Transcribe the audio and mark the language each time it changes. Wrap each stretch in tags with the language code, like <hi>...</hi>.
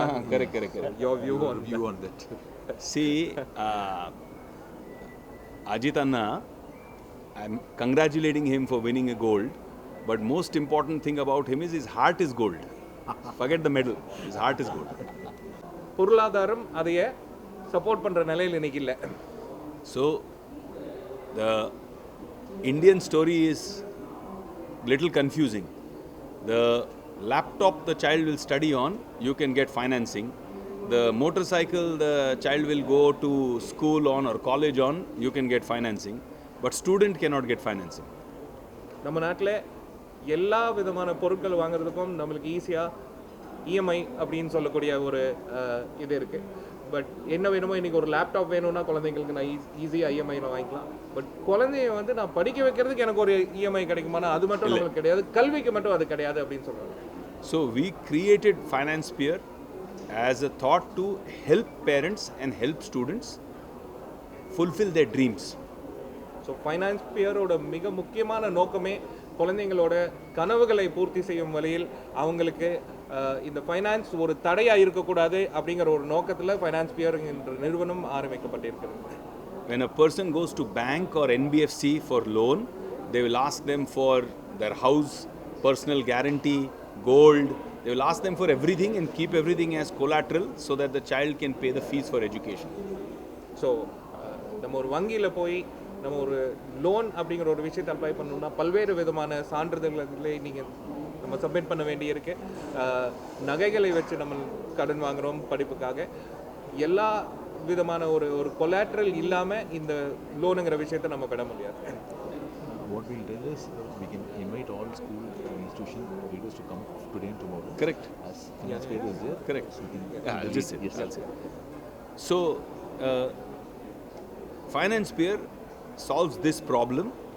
<en>Correct. Your view on that. See, Ajit Anna, I'm congratulating him for winning a gold, but most important thing about him is his heart is gold. Forget the medal, his heart is gold.</en> <ta>பொருளாதாரம் அதைய support பண்ற நிலையில் இன்னைக்கு இல்லை.</ta> <en>So, the Indian story is little confusing. The laptop the child will study on, you can get financing. The motorcycle the child will go to school on or college on, you can get financing. But student cannot get financing.</en> <ta>நம்ம நாட்டில் எல்லா விதமான பொருட்கள் வாங்குறதுக்கும் நம்மளுக்கு ஈஸியாக EMI அப்படின்னு சொல்லக்கூடிய ஒரு இது இருக்குது. பட் என்ன வேணுமோ இன்றைக்கி ஒரு லேப்டாப் வேணும்னா குழந்தைங்களுக்கு நான் ஈஸியாக இஎம்ஐயில் வாங்கிக்கலாம். பட் குழந்தைய வந்து நான் படிக்க வைக்கிறதுக்கு எனக்கு ஒரு இஎம்ஐ கிடைக்குமானா அது மட்டும் நம்மளுக்கு கிடையாது, கல்விக்கு மட்டும் அது கிடையாது அப்படின்னு சொல்கிறாங்க.</ta> <en>So we created Finance Peer as a thought to help parents and help students fulfill their dreams.</en> <ta>So finance பியரோட மிக முக்கியமான நோக்கமே குழந்தைங்களோட கனவுகளை பூர்த்தி செய்யும் வழியில் அவங்களுக்கு இந்த ஃபைனான்ஸ் ஒரு தடையாக இருக்கக்கூடாது அப்படிங்கிற ஒரு நோக்கத்தில் ஃபைனான்ஸ் பியர் என்ற நிறுவனம் ஆரம்பிக்கப்பட்டிருக்கிறது.</ta> <en>When a person goes to bank or NBFC for loan, they will ask them for their house, personal guarantee, gold. They will ask them for everything and keep everything as collateral so that the child can pay the fees for education.</en> <ta>So நம்ம ஒரு வங்கியில் போய் நம்ம ஒரு loan அப்படிங்கிற ஒரு விஷயத்தை apply பண்ணணும்னா பல்வேறு விதமான சான்றிதழ்களை நீங்கள் நம்ம சப்மிட் பண்ண வேண்டியிருக்கு. நகைகளை வச்சு நம்ம கடன் வாங்குகிறோம் படிப்புக்காக. எல்லா விதமான ஒரு கொலாட்ரல் இல்லாமல் இந்த லோனுங்கிற விஷயத்தை நம்ம பெற முடியாது.</ta> <en>What we'll do is we can invite all school institution leaders to come today and tomorrow. Correct. As Finance Peer is there. Correct. So we can I'll just say. yes. I'll say. So, Finance Peer solves this problem.</en>